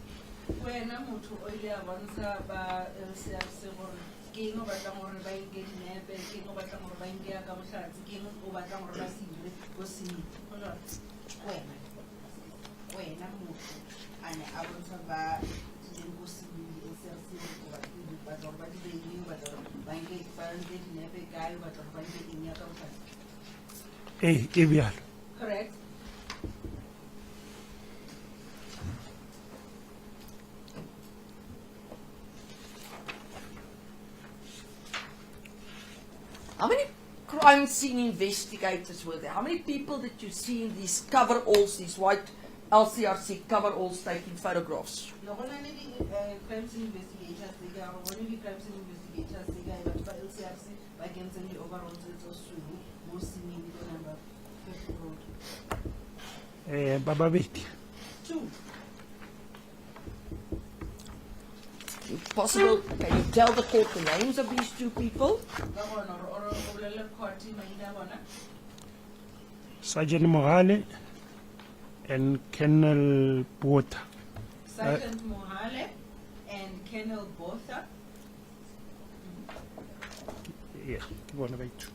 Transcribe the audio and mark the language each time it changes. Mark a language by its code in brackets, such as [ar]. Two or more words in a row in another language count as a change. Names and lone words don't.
[tn] Wena motho o ile a bontsha ba LCRC gore ke eng o batlang gore ba nke dinepe, ke eng o batlang gore ba nke ya ka botlhatsi, ke eng o batlang gore ba se dire go sene. [st] Go jwalo, wena motho a ne a bontsha ba dileng go sene di-SRC o batla gore ba dire eng, o batla gore ba nke dinepe kae, o batla gore ba nke eng ya ka botlhatsi. [nso] e bjalo. [en] Correct? How many crime scene investigators were there? How many people did you see in these coveralls, these white LCRC coveralls taking photographs? [tn] No go na le di- [en] crime scene investigators [tn] tse ka, go bone di- [en] crime scene investigators [tn] tse ka, batho ba LCRC ba kentseng di-overalls tse sweu mo sceneng ko number 50 road. Ba babedi. [en] 2. If possible, can you tell the court the names of these two people? [tn] Ka bona or o bolele court maina a bona. [en] Sergeant Mohale and Colonel Botha. Sergeant Mohale and Colonel Botha. [tn] Yeah, ke bona ba itu.